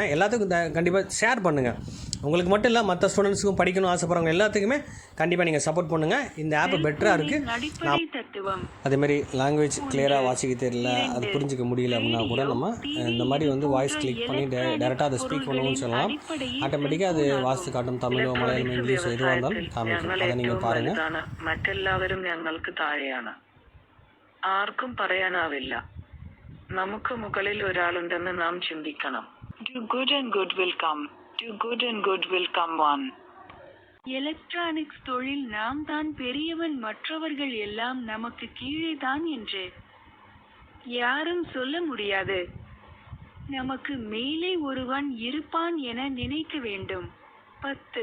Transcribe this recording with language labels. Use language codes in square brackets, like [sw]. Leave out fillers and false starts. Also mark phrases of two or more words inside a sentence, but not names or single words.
[ta] எல்லாத்துக்கும் கண்டிப்பாக ஷேர் பண்ணுங்கள். உங்களுக்கு மட்டும் இல்லை, மற்ற ஸ்டூடெண்ட்ஸுக்கும் படிக்கணும் ஆசைப்படுறவங்க எல்லாத்துக்குமே கண்டிப்பாக நீங்கள் சப்போர்ட் பண்ணுங்கள். இந்த ஆப் பெட்டராக இருக்குது. அதேமாதிரி லாங்குவேஜ் கிளியராக வாசிக்க தெரியல, அது புரிஞ்சிக்க முடியல அப்படின்னா கூட நம்ம இந்த மாதிரி [en] voice click [ta] பண்ணி டேரெக்டாக அதை ஸ்பீக் பண்ணணும்னு சொல்லலாம். ஆட்டோமேட்டிக்காக அது வாசித்து காட்டும். தமிழோ மலையாளம் இங்கிலீஷோ எதுவாக இருந்தாலும் காமிக்கும். அதை நீங்கள் பாருங்கள். [ml] മറ്റെല്ലാവരും ഞങ്ങൾക്ക് താഴെയാണ്. ആർക്കും പറയാനാവില്ല. നമുക്ക് മുകളിൽ ഒരാളുണ്ടെന്ന് നാം ചിന്തിക്കണം. [en] Do good and good will come. Do good and good will come one. [ta] எலக்ட்ரானிக்ஸ் தொழில் நாம் தான் பெரியவன், மற்றவர்கள் எல்லாம் நமக்கு கீழே தான் என்று யாரும் சொல்ல முடியாது. நமக்கு மேலே ஒருவன் இருப்பான் என நினைக்க வேண்டும். 10.